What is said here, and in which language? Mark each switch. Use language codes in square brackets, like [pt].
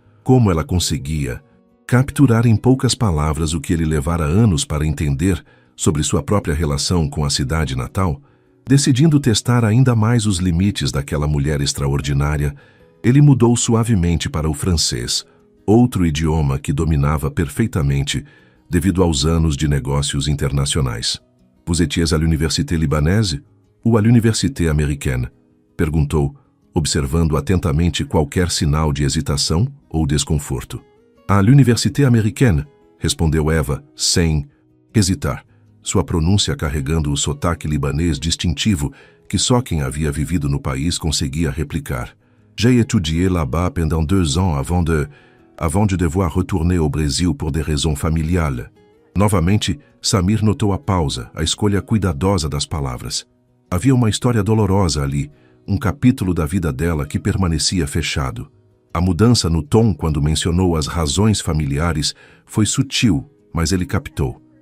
[pt] Como ela conseguia capturar em poucas palavras o que ele levara anos para entender sobre sua própria relação com a cidade natal? Decidindo testar ainda mais os limites daquela mulher extraordinária, ele mudou suavemente para o francês, outro idioma que dominava perfeitamente devido aos anos de negócios internacionais. [fr] "Vous étiez à l'université libanaise ou à l'université américaine?" [pt] perguntou, observando atentamente qualquer sinal de hesitação ou desconforto. [fr] "À l'université américaine", [pt] respondeu Eva, sem hesitar, sua pronúncia carregando o sotaque libanês distintivo que só quem havia vivido no país conseguia replicar. [fr] "J'ai étudié là-bas pendant 2 ans avant de devoir retourner au Brésil por des raisons familiales." [pt] Novamente, Samir notou a pausa, a escolha cuidadosa das palavras. Havia uma história dolorosa ali, um capítulo da vida dela que permanecia fechado. A mudança no tom quando mencionou as razões familiares foi sutil, mas ele captou.